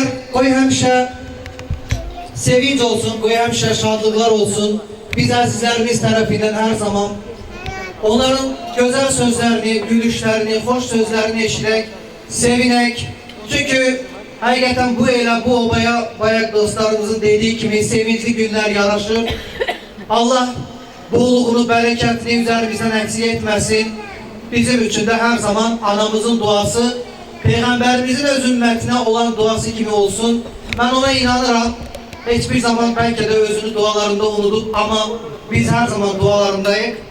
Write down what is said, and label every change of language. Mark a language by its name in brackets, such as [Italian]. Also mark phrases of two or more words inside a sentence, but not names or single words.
[Azerbaijani] Qoy həmişə sevinç olsun, qoy həmişə şadlıqlar olsun. Biz əzizlərimiz tərəfindən hər zaman onların gözəl sözlərini, gülüşlərini, hoş sözlərini eşidək, sevinək. Çünkü həqiqətən bu elə, bu obaya bayaq dostlarımızın dediği kimi sevinçli günler yaraşır. [Turkish] Allah bolluğunu, bərəkətini üzerimizden eksik etmesin. Bizim için de her zaman anamızın duası, Peygamberimizin öz ümmetine olan duası gibi olsun. Ben ona inanıram. Hiçbir zaman belki de özünü dualarında unutup ama biz her zaman dualarındayız.